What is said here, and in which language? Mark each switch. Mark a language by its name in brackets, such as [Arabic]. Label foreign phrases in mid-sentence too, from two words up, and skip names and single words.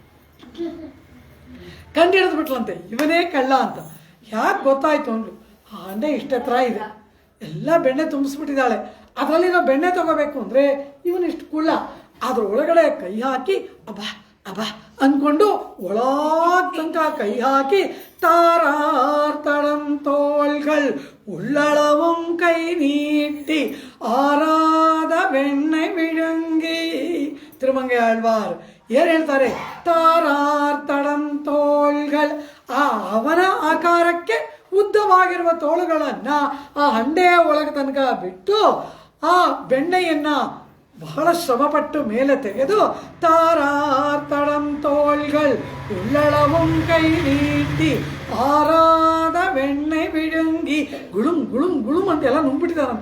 [Kannada] ಕಂಡು ಹಿಡಿದು ಬಿಟ್ಲಂತೆ ಇವನೇ ಕಳ್ಳ ಅಂತ. ಯಾಕೆ ಗೊತ್ತಾಯ್ತು ಅಂದ್ರು, ಆ ಹಂಡೆ ಇಷ್ಟೆತ್ರ ಇದೆ, ಎಲ್ಲ ಬೆಣ್ಣೆ ತುಂಬಿಸ್ಬಿಟ್ಟಿದ್ದಾಳೆ, ಅದರಲ್ಲಿ ನಾವು ಬೆಣ್ಣೆ ತಗೋಬೇಕು ಅಂದರೆ ಇವನಿಷ್ಟು ಕುಳ್ಳ. ಅದ್ರ ಒಳಗಡೆ ಕೈ ಹಾಕಿ ಅಬ್ಬಾ ಅಬ್ಬಾ ಅಂದ್ಕೊಂಡು ಒಳಗ್ ತನಕ ಕೈ ಹಾಕಿ [Tamil] தாரார்த்தடம் தோள்கள் உள்ளளவும் கை நீட்டி ஆராத வெண்ணெய் விழுங்கி. [Kannada] ತಿರುಮಂಗೆ ಆಳ್ವಾರ್ ಏನು ಹೇಳ್ತಾರೆ? [Tamil] தாரார்த்தடம் தோள்கள், [Kannada] ಆ ಅವನ ಆಕಾರಕ್ಕೆ ಉದ್ದವಾಗಿರುವ ತೋಳುಗಳನ್ನ ಆ ಹಂಡೆಯ ಒಳಗೆ ತನಕ ಬಿಟ್ಟು ಆ ಬೆಣ್ಣೆಯನ್ನ ಬಹಳ ಶ್ರಮಪಟ್ಟು ಮೇಲೆ ತೆಗೆದು [Tamil] தாரார்த்தடம் தோள்கள் உள்ளளவும் கை நீட்டி ஆராத வெண்ணெய் விழுங்கி [Kannada] ಗುಳುಂ ಗುಳುಂ ಗುಳುಂ ಅಂತೆಲ್ಲ ನುಂಗ್ಬಿಟ್ಟಿದಾನಂತೆ.